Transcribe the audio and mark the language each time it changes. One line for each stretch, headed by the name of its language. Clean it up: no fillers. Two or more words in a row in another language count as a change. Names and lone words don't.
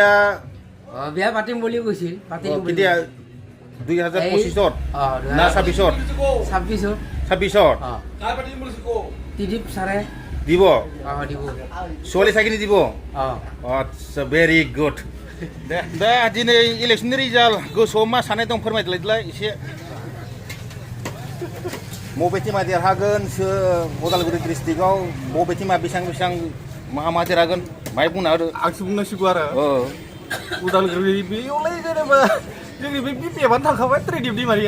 Assamese: বিয়া পাতিম বুলি কৈছিল। পাতিম কেতিয়া? 2025-ত না 26-ত? 26-ত ত্রিদীপ ছাৰে দিব? দিব। ছোৱালী চাকি নিদিব? আচ্ছা,
English: very good.
Bodo: দে दिनै इलेक्सननि रिजाल्ट गोसोआव मा साननाय दं फोरमायलाय एसे। बबे टिमा देरहागोन उदालगुरि डिस्ट्रिक्टआव? बबे टिमा बेसेबां मा देरहागोन माय बुंना होदो। आंसो बुंनांसिगौ आरो। उदालगुरि बेयावलाय जेनेबा जोंनि बे बिपिएफआनो थांखाबाय, त्रिदीप दैमारिया।